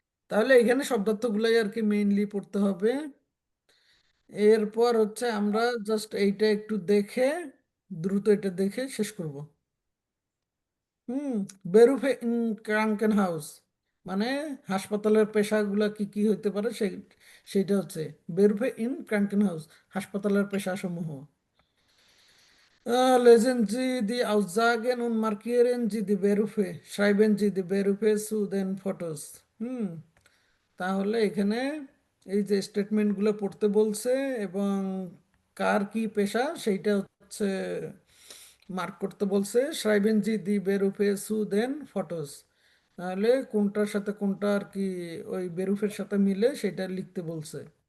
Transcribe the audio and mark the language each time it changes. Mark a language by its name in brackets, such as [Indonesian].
[Bangla] তাহলে এখানে শব্দার্থগুলাই আর কি মেইনলি পড়তে হবে। এরপর হচ্ছে আমরা জাস্ট এইটা একটু দেখে, দ্রুত এটা দেখে শেষ করব। হুম, [German] বেরুফে ইন ক্রাঙ্কেন হাউস [Bangla] মানে হাসপাতালের পেশাগুলো কি কি হইতে পারে সেইটা হচ্ছে বেরুফে ইন ক্রাঙ্কেন হাউস, হাসপাতালের পেশাসমূহ। [German] Lesen Sie die Aussagen und markieren Sie die Berufe. Schreiben Sie die Berufe zu den Fotos. [Bangla] হুম, তাহলে এখানে এই যে স্টেটমেন্টগুলো পড়তে বলছে এবং কার কি পেশা সেইটা হচ্ছে মার্ক করতে বলছে। [German] schreiben Sie die Berufe zu den Fotos, [Bangla] তাহলে কোনটার সাথে কোনটা আর কি ওই বেরুফের সাথে মিলে সেটা লিখতে বলছে।